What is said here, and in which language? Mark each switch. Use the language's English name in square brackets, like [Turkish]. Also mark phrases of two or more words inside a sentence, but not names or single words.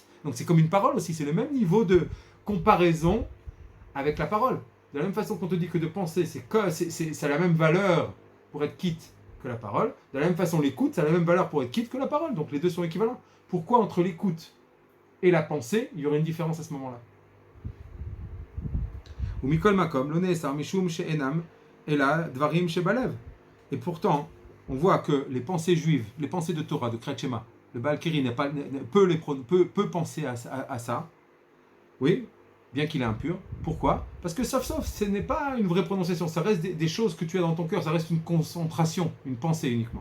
[French] Donc c'est comme une parole aussi, c'est le même niveau de comparaison avec la parole. De la même façon qu'on te dit que de penser, ça a la même valeur pour être quitte que la parole. De la même façon, l'écoute, ça a la même valeur pour être quitte que la parole. Donc les deux sont équivalents. Pourquoi entre l'écoute et la pensée, il y aurait une différence à ce moment-là? [Hebrew] Ou מכל מקום, לא נאסר משום שאינם, [French] et là, [Hebrew] דברים שבלב. [French] Et pourtant, on voit que les pensées juives, les pensées de Torah, de Kriyat Shema, le [Hebrew] בעל קרי [French] peut penser à ça, oui, bien qu'il est impur. Pourquoi? Parce que sauf, ce n'est pas une vraie prononciation, ça reste des choses que tu as dans ton cœur, ça reste une concentration, une pensée uniquement.